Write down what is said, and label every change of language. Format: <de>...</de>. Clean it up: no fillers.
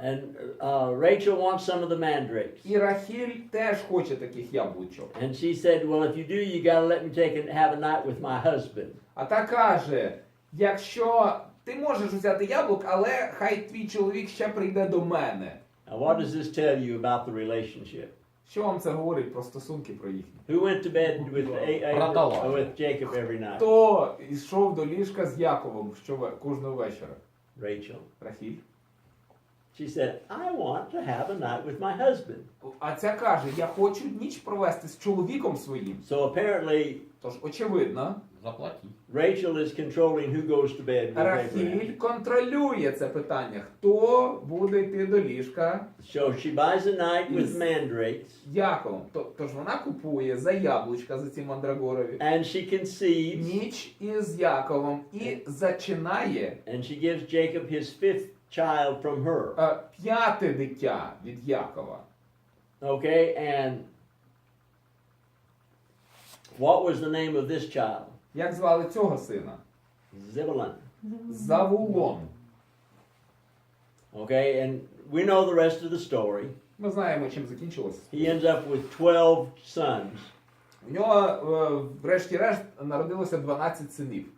<en>And Rachel wants some of the mandrakes.</en> <uk>І Рахіль теж хоче таких яблучок.</uk> <en>And she said, well, if you do, you got to let me take and have a night with my husband.</en> <uk>А та каже, якщо ти можеш взяти яблук, але хай твій чоловік ще прийде до мене.</uk> <en>Now, what does this tell you about the relationship?</en> <uk>Що вам це говорить про стосунки про їхні?</uk> <en>Who went to bed with Jacob every night?</en> <uk>Хто йшов до ліжка з Яковом кожного вечора?</uk> <en>Rachel.</en> <uk>Рахіль.</uk> <en>She said, I want to have a night with my husband.</en> <uk>А ця каже, я хочу ніч провести з чоловіком своїм.</uk> <en>So apparently,</en> <uk>Тож, очевидно, Заплатіть.</uk> <en>Rachel is controlling who goes to bed with Abraham.</en> <uk>Рахіль контролює це питання. Хто буде йти до ліжка</uk> <en>So she buys a night with Yes. mandrakes,</en> <uk>з Яковом? Тож вона купує за яблучка, за ці мандрагорові,</uk> <en>and she conceives,</en> <uk>ніч із Яковом і зачинає</uk> <en>and she gives Jacob his 5th child from her.</en> <uk>5-те дитя від Якова.</uk> <en>Okay, and what was the name of this child?</en> <uk>Як звали цього сина?</uk> <en>Zebulun.</en> <uk>Завулон.</uk> <en>Okay, and we know the rest of the story.</en> <uk>Ми знаємо, чим закінчилось.</uk> <en>He ends up with 12 sons</en> <uk>У нього, врешті-решт, народилося 12 синів</uk>